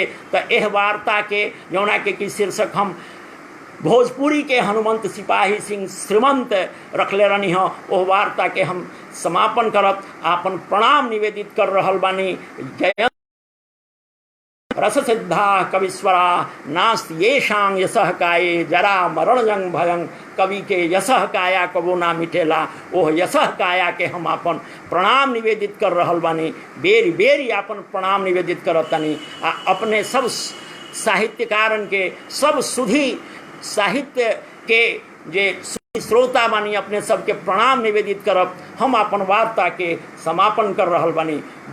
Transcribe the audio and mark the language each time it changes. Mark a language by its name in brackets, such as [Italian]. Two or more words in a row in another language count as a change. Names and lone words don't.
[Bhojpuri] तो एह वार्ता के जौना के शीर्षक हम भोजपुरी के हनुमंत सिपाही सिंह श्रीमंत रखले रहनी हो, ओह वार्ता के हम समापन करत आपन प्रणाम निवेदित कर रहल बानी। [Sanskrit] जय रस सिद्धा कविस्वरा नास्त येषां यशः काये, जरा मरण जंग भयं [Bhojpuri] कवि के यशः काया कबो ना मिटेला। ओह यशः काया के हम आपन प्रणाम निवेदित कर रहल बानी, बेरी बेरी आपन प्रणाम निवेदित करतनी। अपने सब साहित्यकारन के, सब सुधी साहित्य के जे श्रोता बानी, अपने सबके प्रणाम निवेदित करब हम अपन वार्ता के समापन कर रहल बानी।